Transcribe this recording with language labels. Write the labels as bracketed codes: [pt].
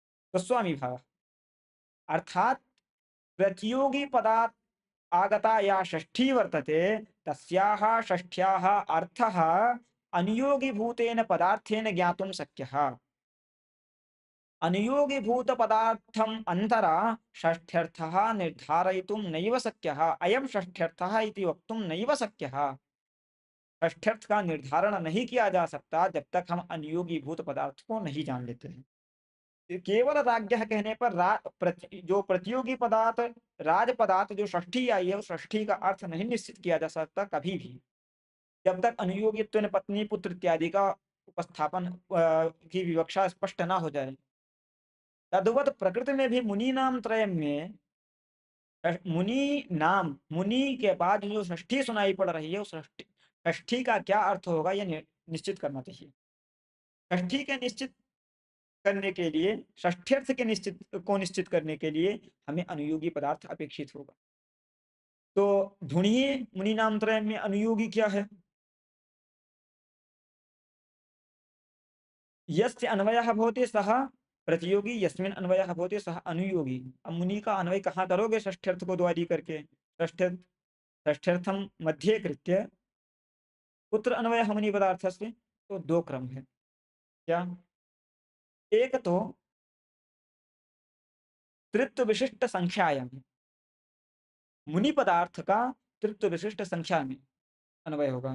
[sa] स्वस्वामी भाव अर्थात प्रतियोगी पदात् आगता या षष्ठी वर्तते तस्याः षष्ठ्याः अर्थः अनियोगिभूतेन पदार्थेन ज्ञातुं शक्यः। अनियोगिभूतपदार्थम् अन्तरा षष्ठ्यर्थः निर्धारयितुं नैव शक्यः। अयं षष्ठ्यर्थः इति वक्तुं नैव शक्यः। [hi] षष्ठ्यर्थ का निर्धारण नहीं किया जा सकता जब तक हम अनियोगी भूत पदार्थ को नहीं जान लेते हैं। केवल राज्ञः कहने पर जो प्रतियोगी पदार्थ राज पदार्थ जो षष्ठी आई है उस षष्ठी का अर्थ नहीं निश्चित किया जा सकता कभी भी, जब तक अनुयोगित्व पत्नी पुत्र इत्यादि का उपस्थापन की विवक्षा स्पष्ट ना हो जाए। तद्वत प्रकृति में भी मुनि नाम त्रय में मुनि नाम मुनि के बाद जो षष्ठी सुनाई पड़ रही है उस षष्ठी का क्या अर्थ होगा यह निश्चित करना चाहिए। षष्ठी के निश्चित करने के लिए षष्ठ्यर्थ के निश्चित करने के लिए हमें अनुयोगी पदार्थ अपेक्षित होगा। तो ढूंढिए मुनि नाम त्रय में अनुयोगी क्या है। [sa] यस्य अन्वयः भवति सः प्रतियोगी, यस्मिन् अन्वयः भवति सः अनुयोगी। [hi] अब मुनि का अन्वय कहाँ करोगे? षष्ठ्यर्थ को द्वारी करके। षष्ठ्यर्थ [sa] षष्ठ्यर्थम मध्य कृत्य कुत्र अन्वयः मुनि पदार्थस्य? [hi] तो दो क्रम है। क्या? एक तो तृत्व विशिष्ट संख्यायाम मुनि पदार्थ का तृत्व विशिष्ट संख्या में अन्वय होगा।